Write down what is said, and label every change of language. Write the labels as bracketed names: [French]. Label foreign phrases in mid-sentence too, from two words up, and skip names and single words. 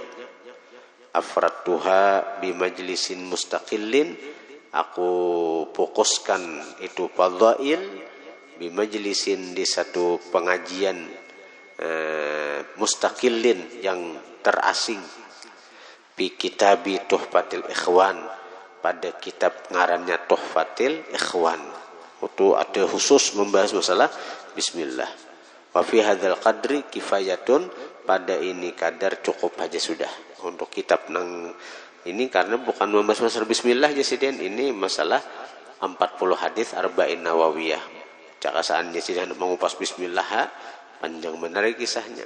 [Arabic] أفردتها بمجلس مستقل, [Banjar] aku fokuskan itu fadail [Arabic] بمجلس, [Banjar] di satu pengajian mustaqillin, yang terasing, [Arabic] بكتاب تحفة الإخوان, [Banjar] pada kitab ngarannya Tuhfatil Ikhwan. Itu ada khusus membahas masalah bismillah. [Arabic] وفي هذا القدر كفاية, [Banjar] pada ini kadar cukup aja sudah untuk kitab nang ini, karena bukan membahas masalah bismillah jasiden, ini masalah 40 hadis arba'in nawawiyah. Cakasaan jasiden mengupas bismillah, panjang benar kisahnya.